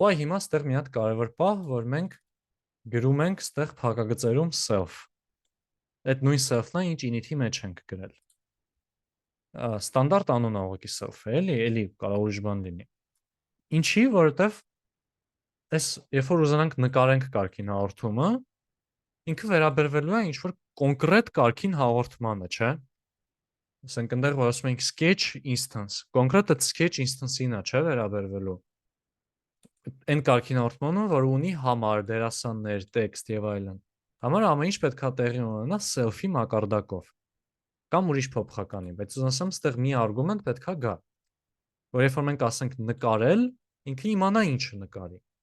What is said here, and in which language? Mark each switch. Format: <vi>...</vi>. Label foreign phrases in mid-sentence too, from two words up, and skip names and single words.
<hy>այ հիմա ստեղ մի հատ կարևոր պահ, որ մենք գրում ենք ստեղ փակագծերում self։ Այդ նույն self-ն է, ինչ init-ի մեջ ենք գրել։ Ստանդարտ անուն է ուղղակի self-ը, էլի կարող ուրիշ բան լինի։ Ինչի, որովհետև այս երբ որ ուզենանք նկարենք կարգին հաղորդումը, ինքը վերաբերվելու է ինչ-որ կոնկրետ կարգին հաղորդմանը, չէ՞։ Ասենք այնտեղ որ ասում ենք</hy> <en>sketch instance,</en> <hy>կոնկրետ այդ</hy> <en>sketch instance-</en> <hy>ին է, չէ՞, վերաբերվելու։ Այն կարգին հաղորդմանը, որ ունի համար, դերասաններ, տեքստ եւ այլն։ Համար ամեն ինչ պետք է տեղի ունենա self-ի մակարդակով կամ ուրիշ փոփոխականի, բայց ուզում ասեմ, ստեղ մի արգումենտ պետք է գա, որ երբ որ մենք ասենք նկարել, ինքը իմանա ինչը նկարի։</hy>